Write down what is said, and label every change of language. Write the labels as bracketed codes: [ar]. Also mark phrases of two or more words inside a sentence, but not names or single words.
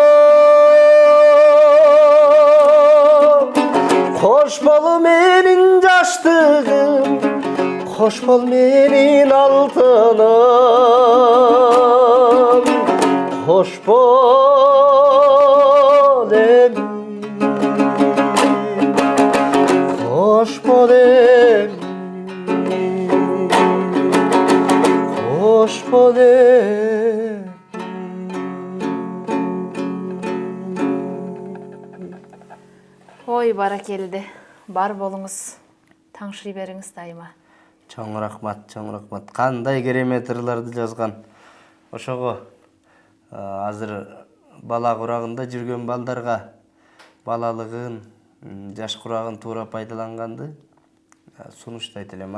[tk] Hoş bol menin yaşlığım, hoş bol menin altınım. Hoş bol em, hoş bol em, hoş bol em. [ky] Ой, баракелде. Бар болуңуз. Таңшырый бериңиз дайыма. Чоң рахмат, чоң рахмат. Кандай керемет ырларды жазган. Ошого азыр бала курагында жүргөн балдарга балалыгын, жаш курагын туура пайдаланганды сунуштайт элем.